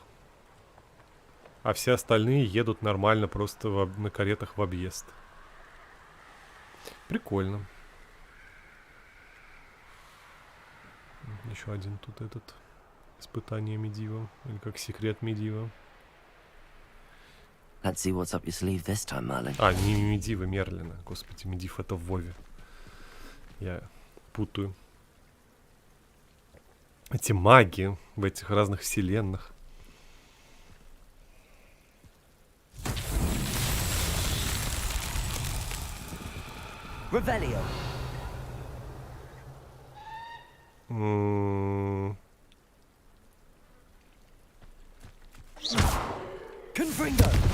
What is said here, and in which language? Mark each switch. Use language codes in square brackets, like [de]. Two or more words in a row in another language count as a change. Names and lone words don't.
[ru] А все остальные едут нормально просто на каретах в объезд. Прикольно. Еще один тут этот испытание Медива, или как секрет Медива. [en] Let's see what's up your sleeve this time, Merlin. [ru] А, не Медива, Мерлина. Господи, Медив это в Вове. Я путаю. Эти маги в этих разных вселенных. Revelio. Confringo.